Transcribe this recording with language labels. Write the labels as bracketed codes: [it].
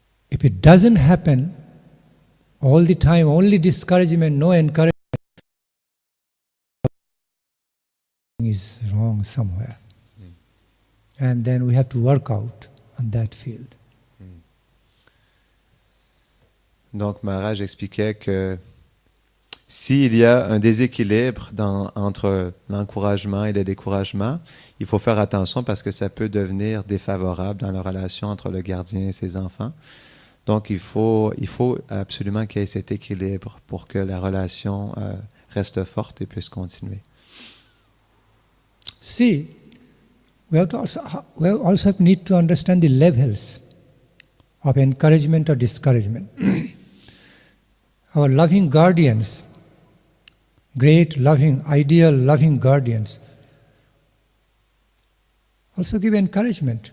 [en] If it doesn't happen all the time, only discouragement, no encouragement, is wrong somewhere. And then we have to work out on that field. [fr] Donc Maharaj expliquait que s'il y a un déséquilibre entre l'encouragement et le découragement, il faut faire attention parce que ça peut devenir défavorable dans la relation entre le gardien et ses enfants. Donc il faut absolument qu'il y ait cet équilibre pour que la relation reste forte et puisse continuer. [en] See, we also need to understand the levels of encouragement or discouragement. Our loving guardians, great loving, ideal loving guardians, also give encouragement.